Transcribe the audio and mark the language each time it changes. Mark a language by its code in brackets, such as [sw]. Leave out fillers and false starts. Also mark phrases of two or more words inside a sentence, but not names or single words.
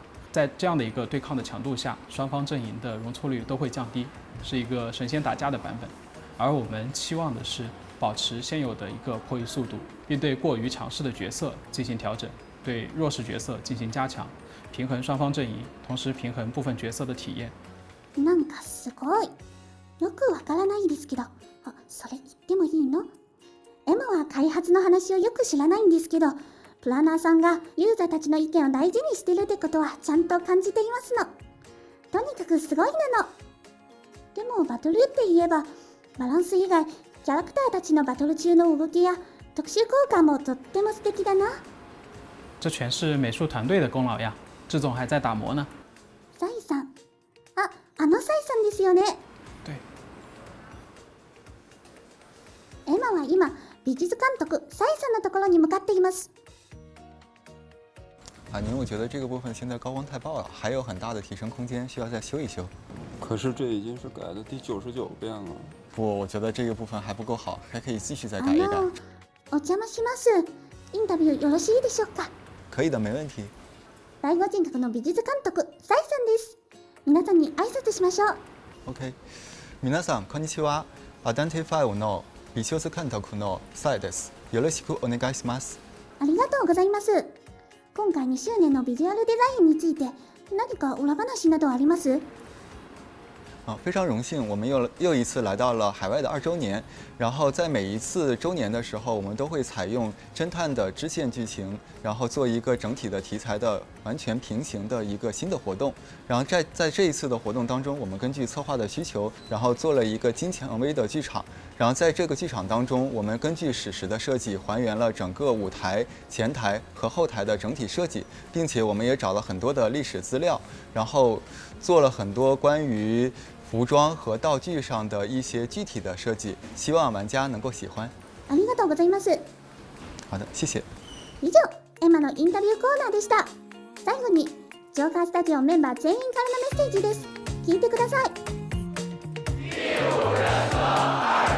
[zh] 在这样的一个对抗的强度下，双方阵营的容错率都会降低，是一个神仙打架的版本。而我们期望的是保持现有的一个破译速度，并对过于强势的角色进行调整，对弱势角色进行加强，平衡双方阵营，同时平衡部分角色的体验。 [ja] なんかすごい。よくわからないですけど、それ言ってもいいの？エマは開発の話をよく知らないんですけど、プランナーさんがユーザーたちの意見を大事にしてるってことはちゃんと感じていますの。とにかくすごいなの。でもバトルって言えば、バランス以外、キャラクターたちのバトル中の動きや特殊効果もとっても素敵だな。 [zh] 这全是美术团队的功劳呀，志总还在打磨呢。 [ja] サイさん。あのサイさんですよね。 [zh] 对。 [ja] エマは今、美術監督サイさんのところに向かっています。 [zh] 因为我觉得这个部分现在高光太爆了，还有很大的提升空间，需要再修一修。可是这已经是改的第99遍了。不，我觉得这个部分还不够好，还可以继续再改一改。 [ja] お邪魔します。インタビューよろしいでしょうか？ [zh] 可以的，没问题。 [ja] 第五人格の美術監督サイさんです。皆さんに挨拶しましょう。 OK。皆さんこんにちは。Identify の美術監督のサイです。よろしくお願いします。ありがとうございます。今回2周年のビジュアルデザインについて何か裏話などあります？ [zh] 非常荣幸，我们又一次来到了海外的2周年。然后在每一次周年的时候，我们都会采用侦探的支线剧情，然后做一个整体的题材的完全平行的一个新的活动。然后在这一次的活动当中，我们根据策划的需求，然后做了一个金蔷薇的剧场。然后在这个剧场当中，我们根据史实的设计，还原了整个舞台、前台和后台的整体设计，并且我们也找了很多的历史资料，然后做了很多关于服装和道具上的一些具体的设计，希望玩家能够喜欢。 [ja] ありがとうございます。 [zh] 好的，谢谢。 [ja] 以上、エマのインタビューコーナーでした。最後に、ジョーカースタジオメンバー全員からのメッセージです。聞いてください。